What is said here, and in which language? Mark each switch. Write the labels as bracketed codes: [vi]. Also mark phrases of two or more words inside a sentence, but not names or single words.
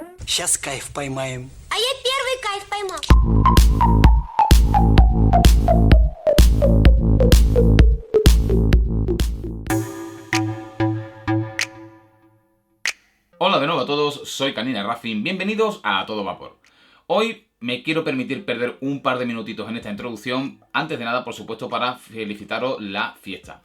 [ru] Сейчас кайф поймаем. А я первый кайф поймал. [es] Hola de nuevo a todos, soy Canina Racing, bienvenidos a Todo Vapor. Hoy me quiero permitir perder un par de minutitos en esta introducción, antes de nada por supuesto para felicitaros la fiesta.